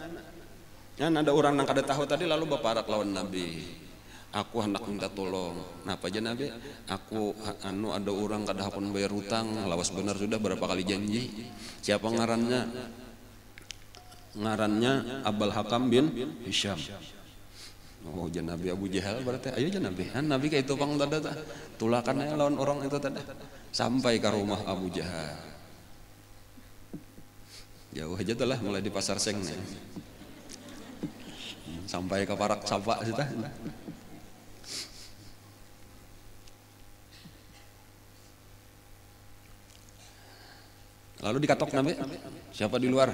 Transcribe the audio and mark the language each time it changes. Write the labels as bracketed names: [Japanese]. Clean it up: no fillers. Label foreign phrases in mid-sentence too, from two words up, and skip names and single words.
[Banjar] Ada orang yang kada tahu tadi lalu baparak lawan Nabi. Aku hendak minta tolong. Napa aja Nabi? Aku ada orang kada hakun bayar hutang. Lawas benar sudah berapa kali janji. Siapa ngarannya? Ngarannya Abul Hakam bin Hisham. Oh jan Nabi Abu Jahal berarti. Ayo jan Nabi. Nabi kayak itu pang tada tulakannya lawan orang itu tada. Sampai ke rumah Abu Jahal. Jauh aja telah mulai di pasar Seng nih. Sampai ke parak sapa kita. Lalu dikatok Nabi, siapa di luar?